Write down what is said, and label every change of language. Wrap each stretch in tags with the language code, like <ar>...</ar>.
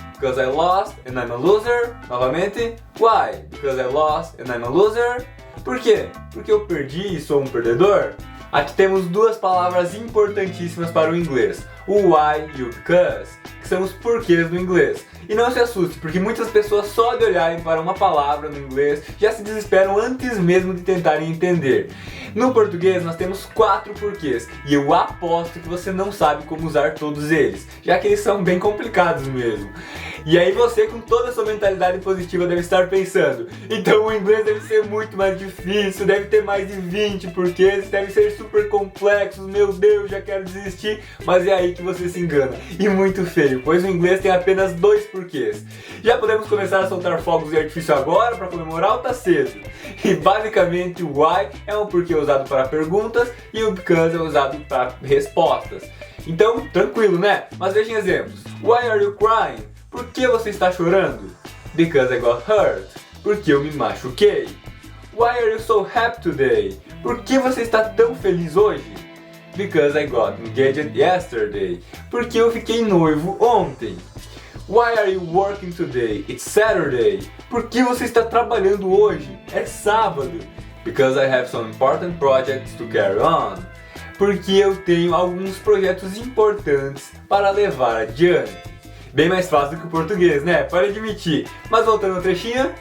<en>Because I lost and I'm a loser.</en> <pt>Novamente.</pt> <en>Why? Because I lost and I'm a loser.</en> <pt>Por quê? Porque eu perdi e sou um perdedor? Aqui temos duas palavras importantíssimas para o inglês, o why e o because, que são os porquês do inglês. E não se assuste, porque muitas pessoas só de olharem para uma palavra no inglês já se desesperam antes mesmo de tentarem entender. No português nós temos 4 porquês, e eu aposto que você não sabe como usar todos eles, já que eles são bem complicados mesmo. E aí você, com toda a sua mentalidade positiva, deve estar pensando: então o inglês deve ser muito mais difícil, deve ter mais de 20 porquês, deve ser super complexos, meu Deus, já quero desistir. Mas é aí que você se engana, e muito feio, pois o inglês tem apenas 2 porquês. Já podemos começar a soltar fogos de artifício agora para comemorar ou tá cedo? E basicamente o why é um porquê usado para perguntas e o because é usado para respostas. Então, tranquilo, né? Mas vejam exemplos.</pt> <en>Why are you crying?</en> <pt>Por que você está chorando?</pt> <en>Because I got hurt.</en> <pt>Porque eu me machuquei.</pt> <en>Why are you so happy today?</en> <pt>Por que você está tão feliz hoje?</pt> <en>Because I got engaged yesterday.</en> <pt>Porque eu fiquei noivo ontem.</pt> <en>Why are you working today? It's Saturday.</en> <pt>Por que você está trabalhando hoje? É sábado.</pt> <en>Because I have some important projects to carry on.</en> <pt>Porque eu tenho alguns projetos importantes para levar adiante. Bem mais fácil do que o português, né? Pode admitir. Mas voltando ao trechinho.</pt>